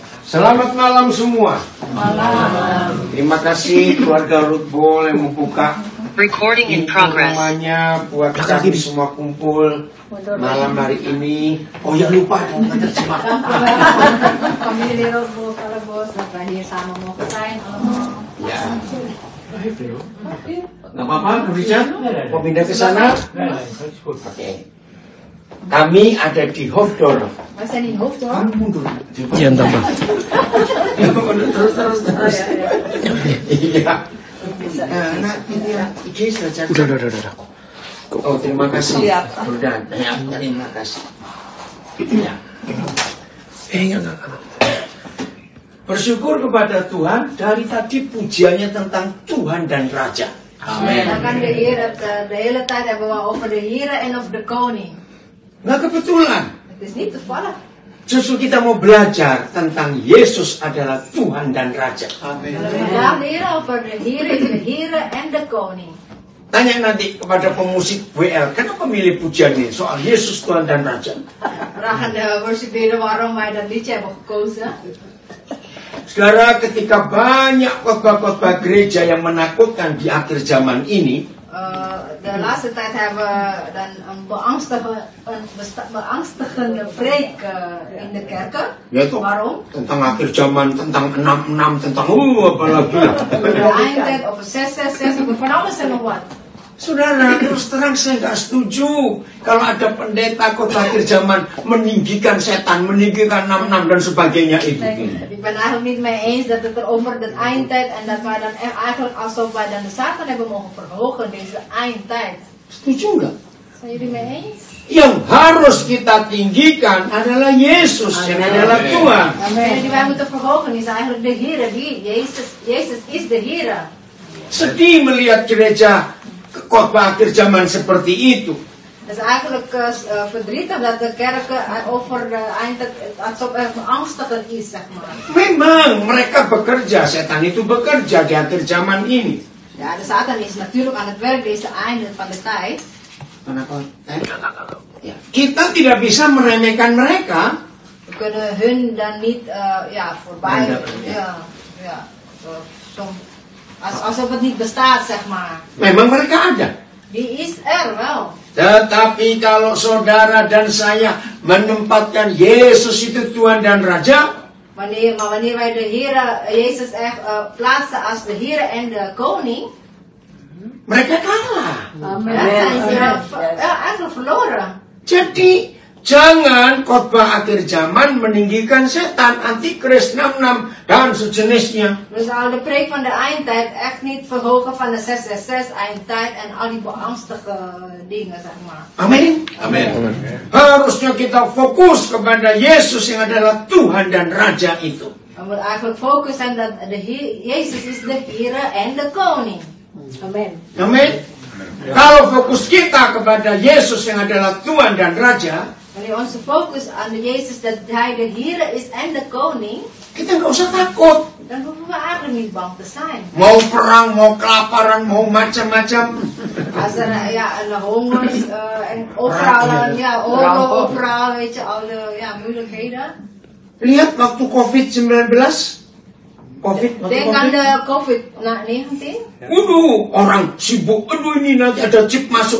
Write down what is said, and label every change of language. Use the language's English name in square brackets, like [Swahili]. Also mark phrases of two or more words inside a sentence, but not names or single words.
[Indonesian] Selamat malam semua. Malam. Terima kasih keluarga Ruth boleh membuka [English] Recording in progress. [Indonesian] rumahnya buat kami semua kumpul malam hari ini. Oh ya lupa dong terjemah. [Dutch] Familie Ruth Bol, alle bos, dat wij hier samen mogen zijn allemaal. [Indonesian] Ya. Nggak apa-apa, Bu Richard? Mau pindah ke sana? Oke. Kami ada di Hofdorp. [Dutch] Wij zijn in Hoofddorp. [Indonesian] Mundur. Jangan tambah. Terus. Iya. Nah, ini saja. Udah. Oh, terima kasih. Udah, ya, terima kasih. Ya. Enggak. Bersyukur kepada Tuhan dari tadi pujiannya tentang Tuhan dan Raja. Amen. [Dutch] Dan kan de Heer het de hele tijd hebben we over de Here en over de koning. [Indonesian] Nggak kebetulan. [Dutch] Het is niet toevallig. [Indonesian] Justru kita mau belajar tentang Yesus adalah Tuhan dan Raja. [Dutch] We gaan leren over de Here en de koning. [Indonesian] Tanya nanti kepada pemusik WL, kenapa milih pujian ini? Soal Yesus Tuhan dan Raja. [Dutch] Vragen de worshipleader waarom wij dat liedje hebben gekozen. [Indonesian] Saudara, ketika banyak khotbah-khotbah gereja yang menakutkan di akhir zaman ini, [Dutch] De laatste tijd hebben we dan een beangstigende preek in de kerken. [Indonesian] yaitu [Dutch] Waarom? [Indonesian] tentang akhir zaman, tentang 66, tentang apalagi. [Dutch] De eindtijd, over 666, over van alles en nog wat. [Indonesian] Saudara, terus terang saya nggak setuju kalau ada pendeta khotbah akhir zaman meninggikan setan, meninggikan 66 dan sebagainya itu. [Dutch] Ik ben eigenlijk niet mee eens dat het er over de eindtijd en dat wij dan eigenlijk alsof wij dan de Satan hebben mogen verhogen deze eindtijd. [Indonesian] Setuju nggak? [Dutch] Zijn jullie mee eens? [Indonesian] Yang harus kita tinggikan adalah Yesus, yang adalah Tuhan. [Dutch] Degene die wij moeten verhogen is eigenlijk de Heer. Jezus is de Heer. [Indonesian] Sedih melihat gereja khotbah akhir zaman seperti itu. [Dutch] Het is eigenlijk verdrietig dat de kerken over de eindtijd alsof er beangstigend is, zeg maar. [Indonesian] Memang mereka bekerja, setan itu bekerja di akhir zaman ini. [Dutch] Ja, de Satan is natuurlijk aan het werk deze einde van de tijd. [Indonesian] Kenapa? Ya. Kita tidak bisa meremehkan mereka. [Dutch] We kunnen hun dan niet voorbij. Alsof het niet bestaat, zeg maar. [Indonesian] Memang mereka ada. [Dutch] Die is er wel. [Indonesian] Tetapi kalau saudara dan saya menempatkan Yesus itu Tuhan dan Raja, [Dutch] Wanneer wij de Heer Jezus echt plaatsen als de Heer en de koning, [Indonesian] mereka kalah. [Dutch] dan zijn ze eigenlijk verloren. [Indonesian] Jadi jangan khotbah akhir zaman meninggikan setan, antikris, 66 dan sejenisnya. [Dutch] We zullen de preek van de eindtijd echt niet verhogen van de 666 eindtijd en al die beangstige dingen, zeg maar. [Indonesian] Amin. Amin. Harusnya kita fokus kepada Yesus yang adalah Tuhan dan Raja itu. [Dutch] We moeten eigenlijk focussen dat Jezus is de Heer en de koning. [Indonesian] Amen. Amin. Kalau fokus kita kepada Yesus yang adalah Tuhan dan Raja, [Dutch] Wanneer onze focus aan de Jezus dat Hij de Heer is en de koning, [Indonesian] kita nggak usah takut. [Dutch] dan hoeven we eigenlijk niet bang te zijn. [Indonesian] Mau perang, mau kelaparan, mau macam-macam. [Dutch] Als er een honger en overal, oorlog overal, weet je, al de moeilijkheden. [Indonesian] Lihat waktu COVID-19. [Dutch] Denk aan de COVID-19. [Indonesian] Waduh, orang sibuk. Aduh, ini nanti ada chip masuk.